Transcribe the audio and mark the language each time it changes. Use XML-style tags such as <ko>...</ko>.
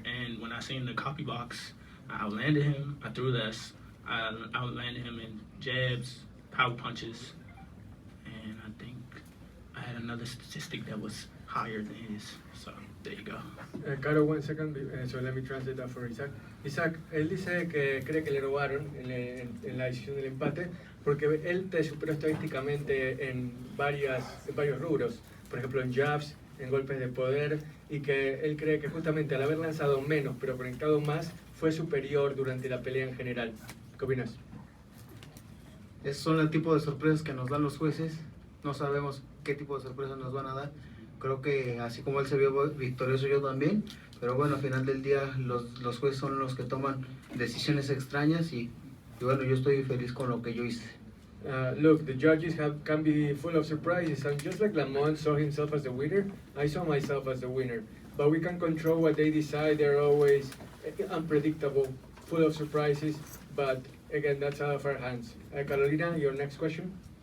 <en>And when I seen the copy box, I outlanded him. I threw less. I outlanded him in jabs, power punches, and I think I had another statistic that was higher than his. So there you go. Caro, 1 second, so let me translate that for Isaac.</en> <es>Isaac, él dice que cree que le robaron en la decisión del empate porque él te superó estadísticamente en varios rubros, por ejemplo en jabs, en golpes de poder, y que él cree que justamente al haber lanzado menos pero conectado más fue superior durante la pelea en general. ¿Qué opinas? Esos son el tipo de sorpresas que nos dan los jueces. No sabemos qué tipo de sorpresas nos van a dar. creo que así como él se vio victorioso, yo también. Pero bueno, al final del día los jueces son los que toman decisiones extrañas y bueno, yo estoy feliz con lo que yo hice.</es> <en>Look, the judges can be full of surprises, and just like Lamont saw himself as the winner, I saw myself as the winner. But we can control what they decide. They're always unpredictable, full of surprises. But again, that's out of our hands. Carolina, your next question?</en>